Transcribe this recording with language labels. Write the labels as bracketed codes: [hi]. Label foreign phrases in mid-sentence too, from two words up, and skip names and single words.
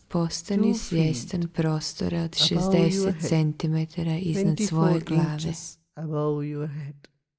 [hr] Postani [en] 2 [hr] svjestan [en] feet [hr] prostora od [en] above your [hr] 60 [en] head, [hr] cm iznad svoje [en] 24 [hr] glave. [en] inches above your head.